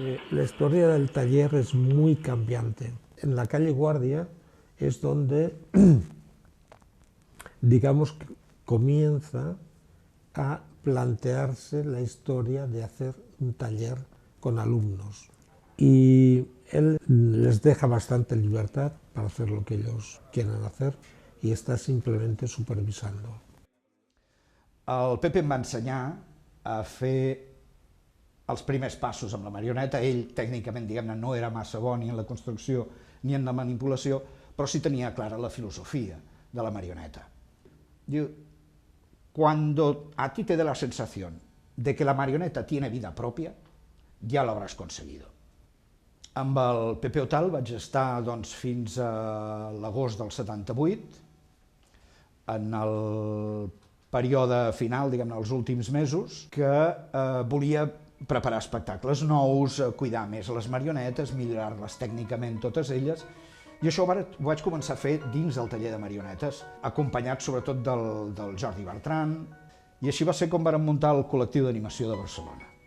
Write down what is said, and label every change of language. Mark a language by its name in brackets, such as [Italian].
[Spanish] La historia del taller es muy cambiante. En la calle Guardia es donde, digamos, comienza a plantearse la historia de hacer un taller con alumnos. Y él les deja bastante libertad para hacer lo que ellos quieran hacer y está simplemente supervisando. [Catalan] El Pepe em va ensenyar a fer els primers passos amb la marioneta. Ell, tècnicament, diguem-ne, no era massa bo ni en la construcció ni en la manipulació, però sí tenia clara la filosofia de la marioneta. Diu, [Spanish] cuando a ti te dé la sensación de que la marioneta tiene vida propia, ja lo habrás conseguido. [Catalan] Amb el Pepe Otal vaig estar doncs, fins a l'agost del 78, en el període final, diguem-ne, els últims mesos, que volia preparar espectacles nous, cuidar més les marionetes, millorar-les tècnicament totes elles, i això ho vaig començar a fer dins del taller de marionetes, acompanyat sobretot del Jordi Bertran, i així va ser com vàrem muntar el col·lectiu d'animació de Barcelona.